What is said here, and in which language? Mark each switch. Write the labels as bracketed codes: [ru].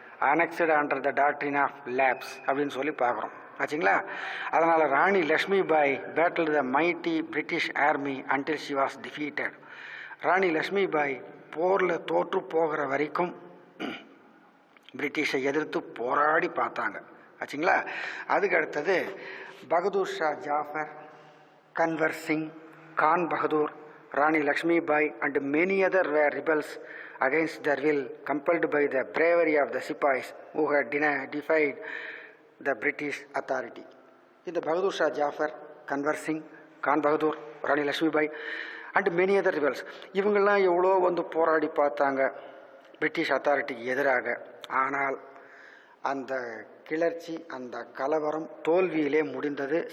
[en] annexed under the doctrine of lapse [ta] அப்படின்னு சொல்லி பார்க்குறோம். ஆச்சுங்களா. [en] அதனால் Rani Lakshmi Bai battle the mighty British army until she was defeated. [ta] ராணி லக்ஷ்மி பாய் போரில் தோற்று போகிற வரைக்கும் பிரிட்டிஷை எதிர்த்து போராடி பார்த்தாங்க. ஆச்சுங்களா. [en] அதுக்கு அடுத்தது Bahadur Shah Zafar, Kunwar Singh, Khan Bahadur, Rani Lakshmi Bai and many other were rebels against their will, compelled by the bravery of the Sipais who had defied the British authority. [ta] இந்த பகதூர் ஷா ஜாஃபர், கன்வர் சிங், கான் பகதூர், ராணி லக்ஷ்மி பாய் [en] and many other rebels, [ta] இவங்கெல்லாம் எவ்வளோ போராடி பார்த்தாங்க பிரிட்டிஷ் அத்தாரிட்டிக்கு எதிராக. ஆனால் அந்த கிளர்ச்சி, அந்த கலவரம் தோல்வியிலே முடிந்தது.